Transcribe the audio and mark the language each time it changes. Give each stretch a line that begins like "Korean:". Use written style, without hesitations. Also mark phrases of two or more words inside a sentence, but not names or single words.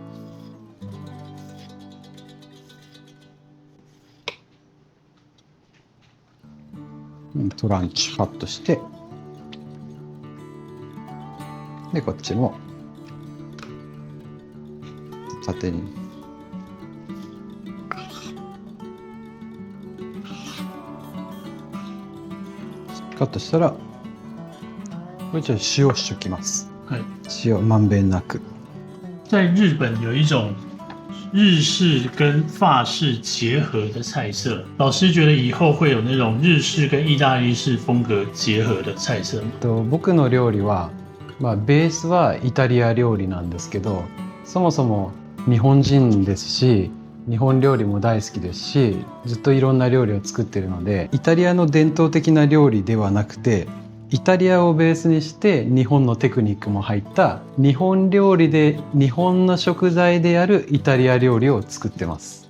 Japanese: トランチカットして、でこっちも縦にカットしたら、これちょっと塩しときます。塩まんべんなく。
Chinese: 在日本有一种日式跟法式结合的菜色，老师觉得以后会有那种日式跟意大利式风格结合的菜色吗？
Japanese: 僕の料理は、ベースはイタリア料理なんですけど、そもそも日本人ですし、日本料理も大好きですし、ずっといろんな料理を作ってるので、イタリアの伝統的な料理ではなくて、イタリアをベースにして日本のテクニックも入った日本料理で日本の食材であるイタリア料理を作ってます。